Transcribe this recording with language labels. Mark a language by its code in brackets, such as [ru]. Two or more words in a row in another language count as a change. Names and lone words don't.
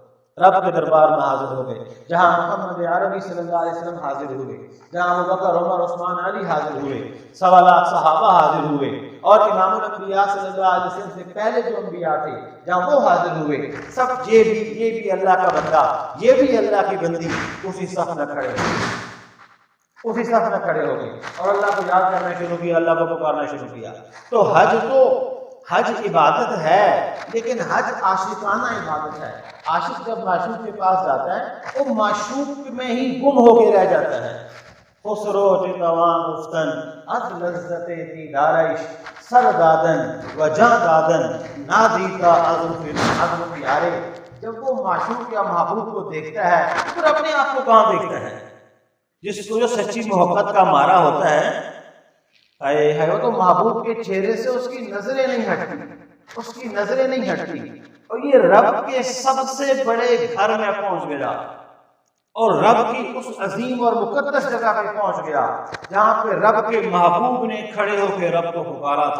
[ur] گئے، جہاں محمد عربی [ar] صلی اللہ علیہ وسلم [ur] حاضر ہوئے، جہاں ابوبکر عمر عثمان علی حاضر ہوئے، 1.25 لاکھ صحابہ حاضر ہوئے، اور امام الانبیاء [ar] صلی اللہ علیہ وسلم [ur] سے پہلے جو انبیاء تھے جہاں وہ حاضر ہوئے، سب یہ بھی اللہ کا بندہ، یہ بھی اللہ کی بندی، اسی صف میں کھڑے ہو گئے اور اللہ کو یاد کرنا شروع کیا، اللہ کو پکارنا شروع کیا۔ تو حج عبادت ہے، لیکن حج عاشقانہ عبادت ہے۔ عاشق جب معشوق کے پاس جاتا ہے وہ معشوق میں ہی گم ہو کے رہ جاتا ہے۔ [fa] خسرو جتواں گفتن از لذت دیدار عشق، سر دادن و جاں دادن نادیتا عزم پیارے۔ [ur] جب وہ معشوق یا محبوب کو دیکھتا ہے پھر اپنے آپ کو کہاں دیکھتا ہے؟ جس کو جو سچی محبت کا مارا ہوتا ہے، وہ تو محبوب کے چہرے سے اس کی نظریں نہیں ہٹتی، اور یہ رب کے سب سے بڑے گھر میں پہنچ گیا اور رب کی اس عظیم اور مقدس جگہ پہ پہنچ گیا جہاں پہ رب کے محبوب نے کھڑے ہو کے رب کو پکارا تھا۔